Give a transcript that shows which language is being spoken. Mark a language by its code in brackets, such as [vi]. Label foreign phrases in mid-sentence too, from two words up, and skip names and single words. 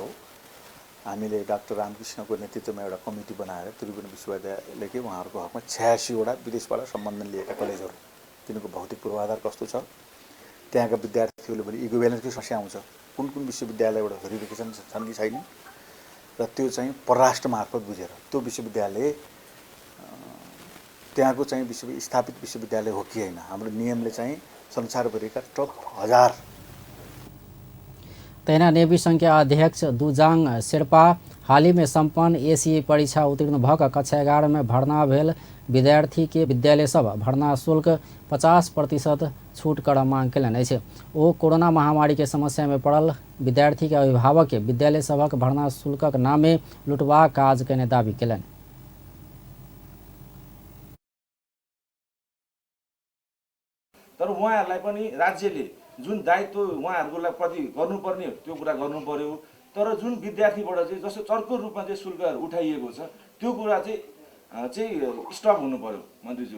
[ne] हामीले डाक्टर रामकृष्णको नेतृत्वमा एउटा कमिटी बनाएर त्रिभुवन विश्वविद्यालयकै उहाँहरूको हकमा 86वटा विदेशबाट सम्बन्धन लिएका कलेजहरू, तिनीहरूको भौतिक पूर्वाधार कस्तो छ, त्यहाँका विद्यार्थीहरूले पनि इक्विभ्यालेन्सको समस्या आउँछ, कुन कुन विश्वविद्यालयबाट भेरिफिकेसन छन् कि छैन, र त्यो चाहिँ परराष्ट्र मार्फत बुझेर त्यो विश्वविद्यालय त्यहाँको चाहिँ स्थापित विश्वविद्यालय हो कि होइन। हाम्रो नियमले चाहिँ संसारभरिका टप 1000 [mai] तैना नेवी संघ के अध्यक्ष दुजाङ शेर्पा हाल ही में संपन्न एसीए परीक्षा उत्तीर्ण भक कक्षा 11 में भर्ना भेल विद्यार्थी के विद्यालय सब भर्ना शुल्क 50% छूट कर मांग कयलनि अछि। ओ कोरोना महामारी के समस्या में पड़ल विद्यार्थी के अभिभावक के विद्यालय सभक भर्ना शुल्कक नामे लुटबाक काज कयने दाबी कयलनि। [ne] तर उहाँहरूलाई पनि राज्यले जुन दायित्व उहाँहरूको प्रति गर्नुपर्ने त्यो कुरा गर्नु पर्यो। तर जुन विद्यार्थीबाट चाहिँ जस्तो चर्को रूपमा चाहिँ शुल्कहरू उठाइएको छ त्यो कुरा चाहिँ स्टप हुनु पर्यो मन्त्रीज्यू।